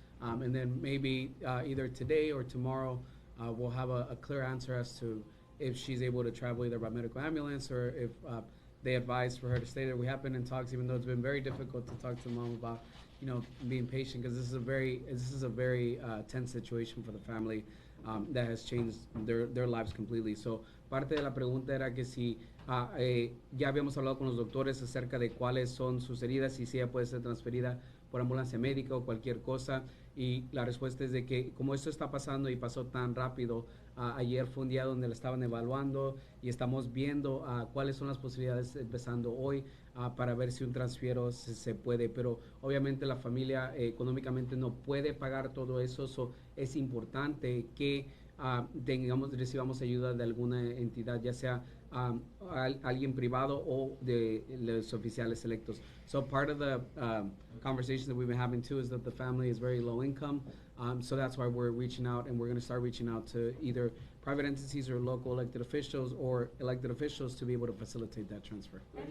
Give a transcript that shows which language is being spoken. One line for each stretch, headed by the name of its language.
English: And then maybe either today or tomorrow we'll have a clear answer as to if she's able to travel either by medical ambulance or if they advise for her to stay there. We have been in talks, even though it's been very difficult to talk to mom about, being patient, because this is a very tense situation for the family that has changed their lives completely.
Spanish: So parte de la pregunta era que si ya habíamos hablado con los doctores acerca de cuáles son sus heridas y si ella puede ser transferida por ambulancia médica o cualquier cosa, y la respuesta es de que como esto está pasando y pasó tan rápido, ayer fue un día donde la estaban evaluando y estamos viendo cuáles son las posibilidades empezando hoy para ver si un transfiero se puede, pero obviamente la familia económicamente no puede pagar todo eso, so es importante que recibamos ayuda de alguna entidad, ya sea alguien privado o de los oficiales electos.
English: So part of the conversation that we've been having too is that the family is very low income, so that's why we're reaching out, and we're going to start reaching out to either private entities or local elected officials to be able to facilitate that transfer.